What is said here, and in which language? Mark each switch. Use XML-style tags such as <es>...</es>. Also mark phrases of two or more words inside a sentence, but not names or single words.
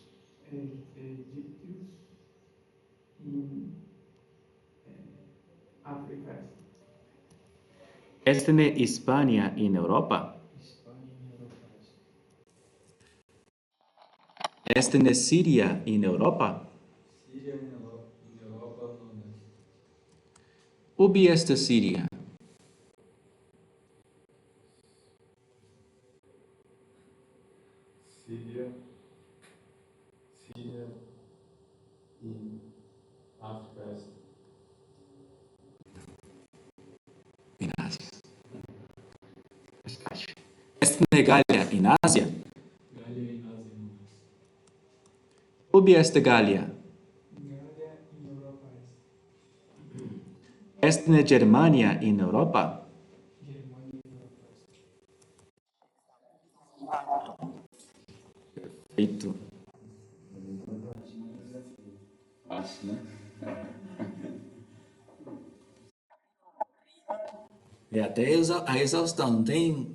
<pt>Egípcios em África Este.</pt> <la>Est ne Hispania in Europa?</la> <pt>Espanha em Europa Est.</pt> <la>Est in Syria in Europa?</la> <pt>Síria em Europa não é.</pt> <la>Ubi est Syria?</la> <pt>Síria em África Este.</pt> <la>In Asia. Est in Gallia in Asia?</la> <pt>Gália em Ásia não é.</pt> <la>Ubi est Gallia?</la> <pt>Gália em Europa Este.</pt> <la>Est in Germania in Europa?</la> <pt>Germânia em Europa Este. Perfeito. Fácil, né? E até a exaustão, não tem.</pt>